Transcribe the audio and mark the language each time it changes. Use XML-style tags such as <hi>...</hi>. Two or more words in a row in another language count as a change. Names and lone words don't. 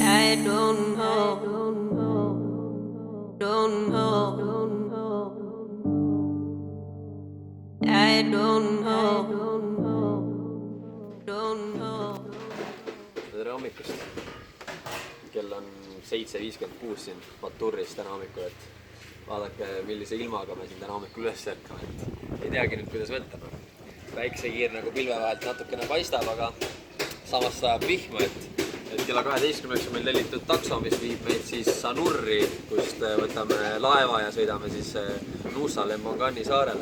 <en>don't know, don't know, I don't know, don't know.</en> <et>Tere hommikust. Kell on 7:56 siin Maturris täna hommikul, et vaadake, millise ilmaga me siin täna hommikul üles ärkame, et ei teagi nüüd, kuidas võtta. Päiksekiir nagu pilve vahelt natukene paistab, aga samas sajab vihma, et kella 12 on meil tellitud takso, mis viib meid siis Sanurri, kust võtame laeva ja sõidame siis Nusa Lemongani saarele.</et>